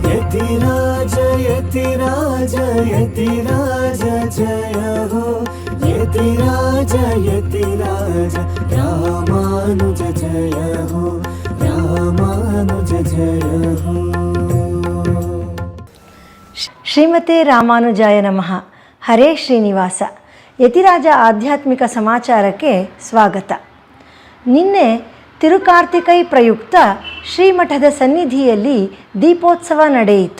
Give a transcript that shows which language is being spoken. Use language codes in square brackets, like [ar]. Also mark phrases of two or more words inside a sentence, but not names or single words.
[hi] यतिराज यतिराज यतिराज जय हो यतिराज यतिराज रामानुज जय हो रामानुज जय हो। [sa] ಶ್ರೀಮತೆ ರಾಮಾನುಜಾಯ ನಮಃ. ಹರೇ ಶ್ರೀನಿವಾಸ. [kn] ಯತಿರಾಜ ಆಧ್ಯಾತ್ಮಿಕ ಸಮಾಚಾರಕ್ಕೆ ಸ್ವಾಗತ. ನಿನ್ನೆ ತಿರುಕಾರ್ತಿಕೈ ಪ್ರಯುಕ್ತ ಶ್ರೀಮಠದ ಸನ್ನಿಧಿಯಲ್ಲಿ ದೀಪೋತ್ಸವ ನಡೆಯಿತು.